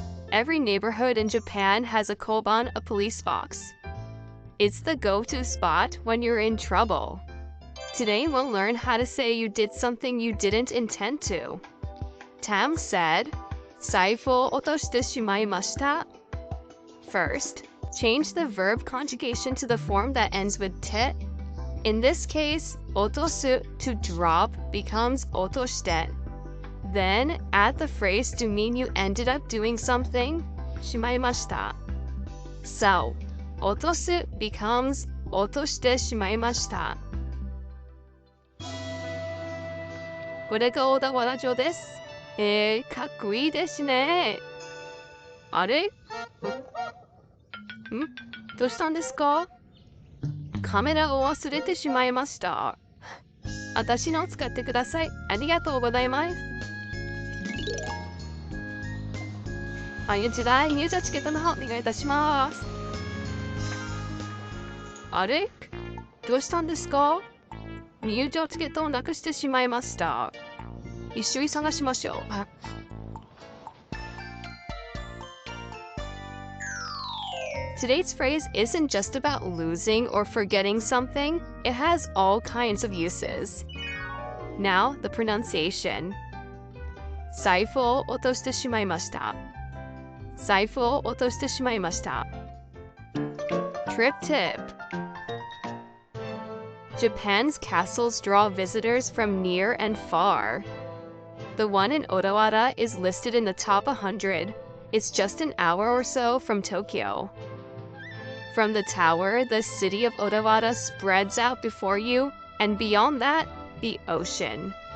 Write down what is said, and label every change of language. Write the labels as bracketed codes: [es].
[en] Every neighborhood in Japan has a koban, a police box. It's the go-to spot when you're in trouble. Today we'll learn how to say you did something you didn't intend to. Tam said, [ja] 財布を落としてしまいました. [en] First, change the verb conjugation to the form that ends with te. In this case, 落とす to drop becomes 落として. Then, add the phrase to mean you ended up doing something, しまいました. So, 落とす becomes 落としてしまいました. [ja] これが小田原城です。かっこいいですね。あれ？どうしたんですか？カメラを忘れてしまいました。私の使ってください。ありがとうございます。時代入場チケットの方お願いいたします。あれ？どうしたんですか？入場チケットをなくしてしまいました。一緒に探しましょう。 [en] Today's phrase isn't just about losing or forgetting something, it has all kinds of uses. Now, the pronunciation. [ja] 財布を落としてしまいました。財布を落としてしまいました。 [en] Trip tip. Japan's castles draw visitors from near and far. The one in Odawara is listed in the top 100. It's just an hour or so from Tokyo. From the tower, the city of Odawara spreads out before you, and beyond that, the ocean.